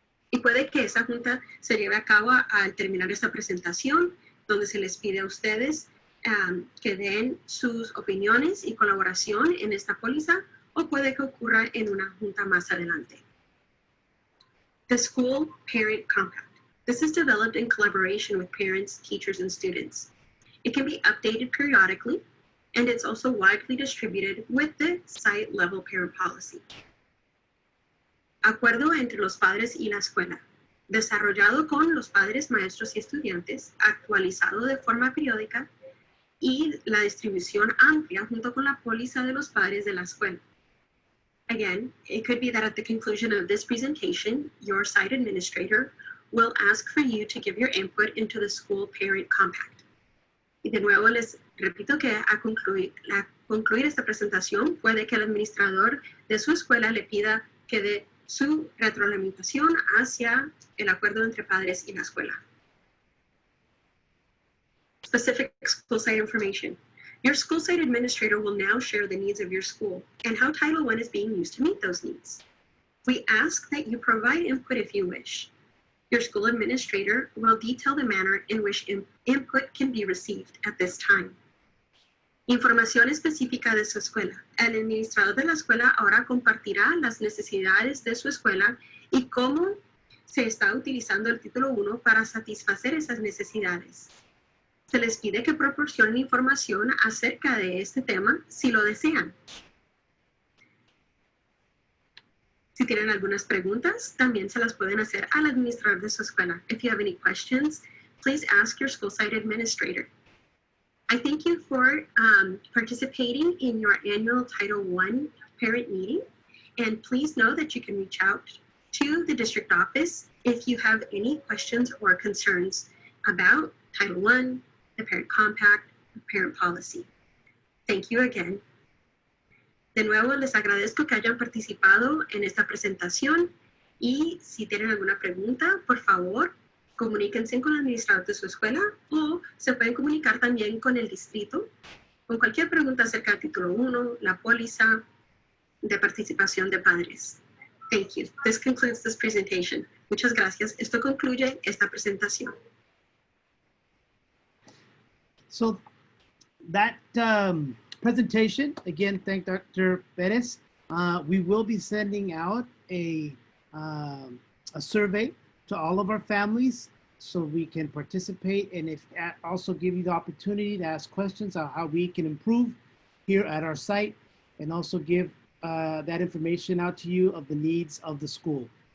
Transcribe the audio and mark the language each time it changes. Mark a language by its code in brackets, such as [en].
[es] Y puede que esa junta se lleve a cabo al terminar esta presentación, donde se les pide a ustedes que den sus opiniones y colaboración en esta póliza, o puede que ocurra en una junta más adelante. [en] The School Parent Compact. This is developed in collaboration with parents, teachers, and students. It can be updated periodically, and it's also widely distributed with the site-level parent policy. [es] Acuerdo entre los padres y la escuela. Desarrollado con los padres, maestros y estudiantes, actualizado de forma periódica, y la distribución amplia junto con la póliza de los padres de la escuela. [en] Again, it could be that at the conclusion of this presentation, your site administrator will ask for you to give your input into the School Parent Compact. [es] Y de nuevo les repito que a concluir esta presentación, puede que el administrador de su escuela le pida que dé su retroalimentación hacia el acuerdo entre padres y la escuela. [en] Specific school site information. Your school site administrator will now share the needs of your school and how Title I is being used to meet those needs. We ask that you provide input if you wish. Your school administrator will detail the manner in which input can be received at this time. [es] Información específica de su escuela. El administrador de la escuela ahora compartirá las necesidades de su escuela y cómo se está utilizando el título 1 para satisfacer esas necesidades. Se les pide que proporcionen información acerca de este tema si lo desean. Si tienen algunas preguntas, también se las pueden hacer al administrador de su escuela. [en] If you have any questions, please ask your school site administrator. I thank you for participating in your annual Title I parent meeting. And please know that you can reach out to the district office if you have any questions or concerns about Title I, the Parent Compact, the Parent Policy. Thank you again. [es] De nuevo, les agradezco que hayan participado en esta presentación y si tienen alguna pregunta, por favor, comuníquense con el administrador de su escuela o se pueden comunicar también con el distrito con cualquier pregunta acerca del título 1, la póliza de participación de padres. [en] Thank you. This concludes this presentation. [es] Muchas gracias. Esto concluye esta presentación. [en] So that presentation, again, thank Dr. Perez. We will be sending out a survey to all of our families so we can participate and if also give you the opportunity to ask questions on how we can improve here at our site and also give that information out to you of the needs of the school.